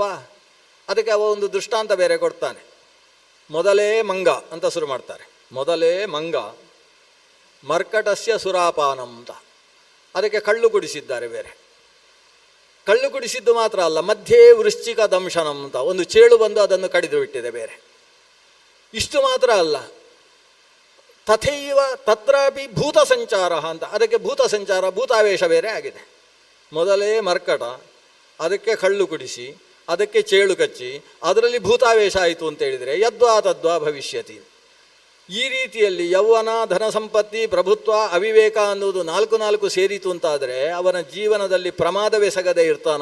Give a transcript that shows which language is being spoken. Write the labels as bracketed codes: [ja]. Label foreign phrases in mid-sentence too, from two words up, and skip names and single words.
[kn] ಅದಕ್ಕೆ ಅವ ಒಂದು ದೃಷ್ಟಾಂತ ಬೇರೆ ಕೊಡ್ತಾನೆ. ಮೊದಲೇ ಮಂಗ ಅಂತ ಶುರು ಮಾಡ್ತಾರೆ. ಮೊದಲೇ ಮಂಗ [sa] ಮರ್ಕಟಸ್ಯ ಸುರಾಪಾನಂ [kn] ಅಂತ, ಅದಕ್ಕೆ ಕಳ್ಳು ಕುಡಿಸಿದ್ದಾರೆ ಬೇರೆ. ಕಳ್ಳು ಕುಡಿಸಿದ್ದು ಮಾತ್ರ ಅಲ್ಲ, ಮಧ್ಯೆ [sa] ವೃಶ್ಚಿಕ ದಂಶನಂ [kn] ಅಂತ ಒಂದು ಚೇಳು ಬಂದು ಅದನ್ನು ಕಡಿದು ಬಿಟ್ಟಿದೆ ಬೇರೆ. ಇಷ್ಟು ಮಾತ್ರ ಅಲ್ಲ, [sa] ತಥೈವ ತತ್ರಾಪಿ ಭೂತ ಸಂಚಾರ [kn] ಅಂತ, ಅದಕ್ಕೆ ಭೂತ ಸಂಚಾರ ಭೂತಾವೇಶ ಬೇರೆ ಆಗಿದೆ. ಮೊದಲೇ ಮರ್ಕಟ, ಅದಕ್ಕೆ ಕಳ್ಳು ಕುಡಿಸಿ, ಅದಕ್ಕೆ ಚೇಳು ಕಚ್ಚಿ, ಅದರಲ್ಲಿ ಭೂತಾವೇಶ ಆಯಿತು ಅಂತ ಹೇಳಿದರೆ [sa] ಯದ್ವಾ ತದ್ವಾ ಭವಿಷ್ಯತಿ. [kn] ಈ ರೀತಿಯಲ್ಲಿ ಯೌವನ, ಧನ ಸಂಪತ್ತಿ, ಪ್ರಭುತ್ವ, ಅವಿವೇಕ ಅನ್ನೋದು ನಾಲ್ಕು ಸೇರಿತು ಅಂತಾದರೆ ಅವನ ಜೀವನದಲ್ಲಿ ಪ್ರಮಾದವೆಸಗದೆ ಇರ್ತಾನ.